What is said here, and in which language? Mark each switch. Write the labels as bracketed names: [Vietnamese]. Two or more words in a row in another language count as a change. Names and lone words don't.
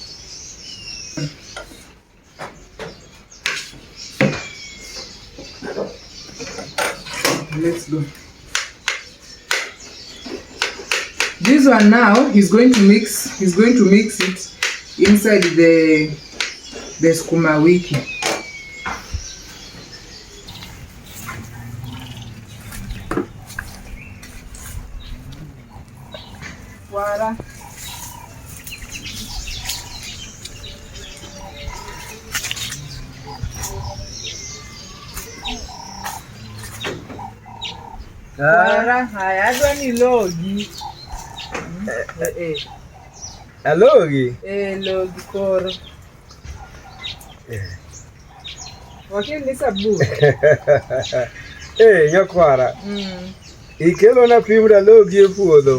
[English] Let's go. This one now he's going to mix it inside the sukuma wiki. Voila. Voila. [Luo (Kenya and Tanzania)] Haya, adwa ni logi. Alogi? Logi koro. Wakili ni sabu. Nyakwara. Ikelo na pimra logi e puodho.